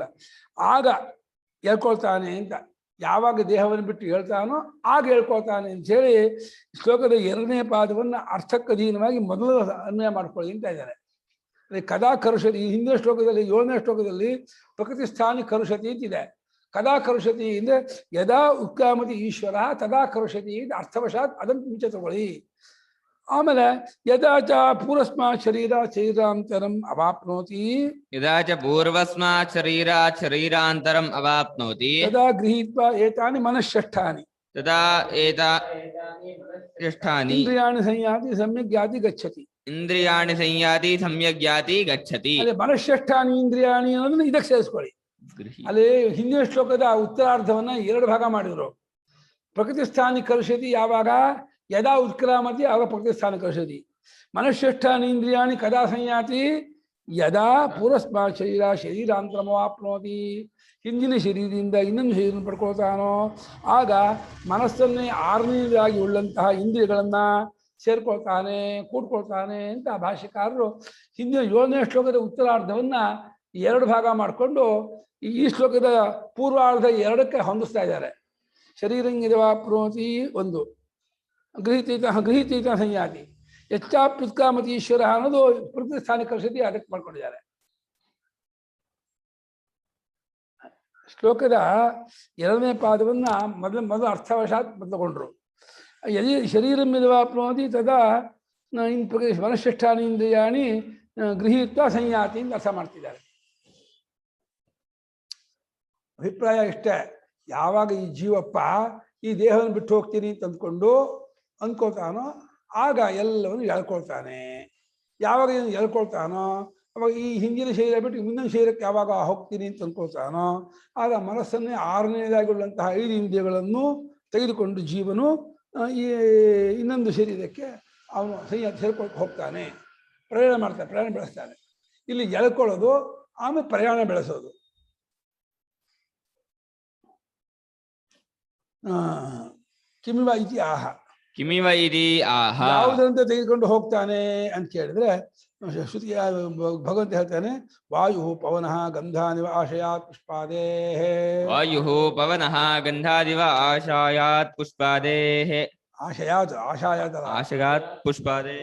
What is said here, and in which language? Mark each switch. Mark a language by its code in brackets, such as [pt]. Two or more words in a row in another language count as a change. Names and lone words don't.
[kn] ಆಗ ಹೇಳ್ಕೊಳ್ತಾನೆ ಅಂತ, ಯಾವಾಗ ದೇಹವನ್ನು ಬಿಟ್ಟು ಹೇಳ್ತಾನೋ ಆಗ ಹೇಳ್ಕೊಳ್ತಾನೆ ಅಂತ ಹೇಳಿ ಶ್ಲೋಕದ 2ನೇ ಪಾದವನ್ನು ಅರ್ಥಕ್ಕಧೀನವಾಗಿ ಮೊದಲು ಅನ್ವಯ ಮಾಡ್ಕೊಳ್ಳಿ ಅಂತ ಇದ್ದಾರೆ. [sa] ಕದಾ ಕರುಷತಿ, [kn] ಈ ಹಿಂದಿನ ಶ್ಲೋಕದಲ್ಲಿ 7ನೇ ಶ್ಲೋಕದಲ್ಲಿ [sa] ಪ್ರಕೃತಿ ಸ್ಥಾನಿ ಕರುಷತಿ [kn] ಅಂತಿದೆ. [sa] ಕದಾ ಕರುಷತಿ ಅಂದ್ರೆ ಯದಾ ಉತ್ಕ್ರಾಮತಿ ಈಶ್ವರ ತದಾ ಕರುಷತಿ [kn] ಅಂತ ಅರ್ಥವಶಾತ್ ಅದನ್ನು ಮುಂಚೆ ತಗೊಳ್ಳಿ. [sa] ಆಮೇಲೆ ಯದಾಚ ಪೂರ್ವಸ್ಮಾತ್ ಶರೀರಾಂತರಂ ಅವಾಪ್ನೋತಿ, ಯದಾಚ ಪೂರ್ವಸ್ಮಾತ್ ಶರೀರಾಂತರಂ ಅವಾಪ್ನೋತಿ, ತದಾ ಗೃಹೀತ್ವಾ ಏತಾನಿ ಮನಃಷ್ಠಾನಿ, ತದಾ ಷಷ್ಠಾನಿ ಇಂದ್ರಿಯಾಣಿ ಸಂಯಾತಿ ಸಮ್ಯಕ್ ಯಾತಿ ಗಚ್ಚತಿ. ಇಂದ್ರಿಯಾಣಿ ಸಂಯಾತಿ ಸಮ್ಯಕ್ ಯಾತಿ ಗಚ್ಚತಿ. [kn] ಅದೇ [sa] ಮನಃಷ್ಠಾನಿ ಇಂದ್ರಿಯಾಣಿ [kn] ಅನ್ನೋದನ್ನ ಇದಕ್ಕೆ ಸೇರಿಸ್ಕೊಳ್ಳಿ. ಅಲ್ಲಿ ಹಿಂದಿನ ಶ್ಲೋಕದ ಉತ್ತರಾರ್ಧವನ್ನ 2 ಭಾಗ ಮಾಡಿದ್ರು. [sa] ಪ್ರಕೃತಿ ಸ್ಥಾನಿ ಕರುಷತಿ ಯಾವಾಗ ಯದಾ ಉತ್ಕ್ರಾಮತಿ ಆಗ ಪ್ರಕೃತಿ ಸ್ಥಾನ ಕರುಷತಿ. ಮನಃಷ್ಠಾನಿ ಇಂದ್ರಿಯಾಣಿ ಕದಾ ಸಂಯಾತಿ ಯದಾ ಪೂರ್ವಸ್ಮಾತ್ ಶರೀರಾಂತರಮವಾಪ್ನೋತಿ, [kn] ಹಿಂದಿನ ಶರೀರದಿಂದ ಇನ್ನೊಂದು ಶರೀರ ಪಡ್ಕೊಳ್ತಾನೋ ಆಗ ಮನಸ್ಸನ್ನೇ 6ನೇದಾಗಿ ಉಳ್ಳಂತಹ ಇಂದ್ರಿಯಗಳನ್ನ ಸೇರ್ಕೊಳ್ತಾನೆ, ಕೂಡ್ಕೊಳ್ತಾನೆ ಅಂತ ಭಾಷ್ಯಕಾರರು ಹಿಂದಿನ 7ನೇ ಶ್ಲೋಕದ ಉತ್ತರಾರ್ಧವನ್ನ 2 ಭಾಗ ಮಾಡಿಕೊಂಡು ಈ ಶ್ಲೋಕದ ಪೂರ್ವಾರ್ಧ 2ಕ್ಕೆ ಹೊಂದಿಸ್ತಾ ಇದ್ದಾರೆ. [sa] ಶರೀರಂಗಿದವಾಪ್ನೋತಿ 1, ಗೃಹೀತೀತ ಸಂಯಾತಿ, ಯಚ್ಚಾಪ್ಯುತ್ಕ್ರಾಮತಿ ಈಶ್ವರ ಅನ್ನೋದು ಪ್ರಕೃತಿ ಸ್ಥಾನ ಕರ್ಷತಿ [kn] ಅದಕ್ಕೆ ಮಾಡ್ಕೊಂಡಿದ್ದಾರೆ. ಶ್ಲೋಕದ 2ನೇ ಪಾದವನ್ನ ಮೊದಲು ಅರ್ಥವಶಾತ್ ಬದಲುಕೊಂಡ್ರು. ಯದಿ ಶರೀರಂ ಯದವಾಪ್ನೋತಿ ತದಾ ಮನಃಷ್ಠಾನಿ ಇಂದ್ರಿಯಾಣಿ ಗೃಹೀತ್ವ ಸಂಯಾತಿ ಅಂತ ಅರ್ಥ ಮಾಡ್ತಿದ್ದಾರೆ. ಅಭಿಪ್ರಾಯ ಇಷ್ಟೇ, ಯಾವಾಗ ಈ ಜೀವಪ್ಪ ಈ ದೇಹವನ್ನು ಬಿಟ್ಟು ಹೋಗ್ತೀನಿ ಅಂತ ಅಂದ್ಕೊಳ್ತಾನೋ ಆಗ ಎಲ್ಲವನ್ನು ಎಳ್ಕೊಳ್ತಾನೆ. ಯಾವಾಗ ಇದನ್ನು ಎಳ್ಕೊಳ್ತಾನೋ ಅವಾಗ ಈ ಹಿಂದಿನ ಶರೀರ ಬಿಟ್ಟು ಮುಂದಿನ ಶರೀರಕ್ಕೆ ಯಾವಾಗ ಹೋಗ್ತೀನಿ ಅಂತ ಅಂದ್ಕೊಳ್ತಾನೋ ಆಗ ಮನಸ್ಸನ್ನೇ ಆರನೇದಾಗಿರುವಂತಹ 5 ಇಂದ್ರಿಯಗಳನ್ನು ತೆಗೆದುಕೊಂಡು ಜೀವನು ಈ ಇನ್ನೊಂದು ಶರೀರಕ್ಕೆ ಅವನು ಸೇರ್ಕೊಂಡು ಹೋಗ್ತಾನೆ, ಪ್ರಯಾಣ ಬೆಳೆಸ್ತಾನೆ. ಇಲ್ಲಿ ಎಳ್ಕೊಳ್ಳೋದು ಆಮೇಲೆ ಪ್ರಯಾಣ ಬೆಳೆಸೋದು. [sa] ಕಿಮಿವ ಇತಿ ಆಹ, ಕಿಮಿವ ಇತಿ ಆಹ, [kn] ಯಾವುದಂತ ತೆಗೆದುಕೊಂಡು ಹೋಗ್ತಾನೆ ಅಂತ ಕೇಳಿದ್ರೆ ಶ್ರುತಿ ಭಗವಂತ ಹೇಳ್ತಾನೆ, [sa] ವಾಯು ಪವನಃ ಗಂಧಾನಿವ ಆಶಯಾತ್ ಪುಷ್ಪಾದೇ. ವಾಯು ಪವನಃ ಗಂಧಾದಿವ ಆಶಯಾತ್ ಪುಷ್ಪಾದೇ. ಆಶಯಾತ್ ಪುಷ್ಪಾದೇ.